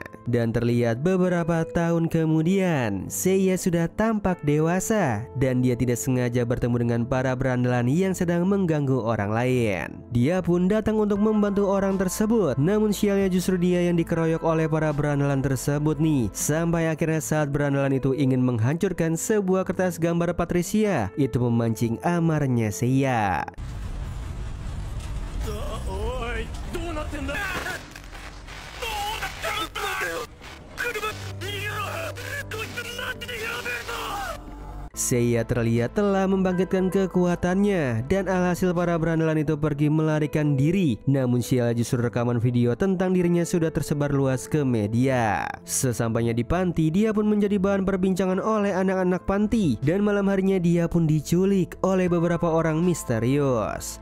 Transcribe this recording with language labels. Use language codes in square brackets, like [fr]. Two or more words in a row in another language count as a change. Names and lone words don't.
[id] Dan terlihat beberapa tahun kemudian, Seiya sudah tampak dewasa dan dia tidak sengaja bertemu dengan para berandalan yang sedang mengganggu orang lain. Dia pun datang untuk membantu orang tersebut, namun sialnya justru dia yang dikeroyok oleh para berandalan tersebut nih. Sampai akhirnya saat berandalan itu ingin menghancurkan sebuah kertas gambar Patricia, itu memancing amarnya Seiya. [ja] おい、どうなってんだ。どうなってるんだよ。車逃げろ。こいつなんでやべえぞ。 [id] Seiya terlihat telah membangkitkan kekuatannya dan alhasil para berandalan itu pergi melarikan diri. Namun sial justru rekaman video tentang dirinya sudah tersebar luas ke media. Sesampainya di panti, dia pun menjadi bahan perbincangan oleh anak-anak panti. Dan malam harinya dia pun diculik oleh beberapa orang misterius.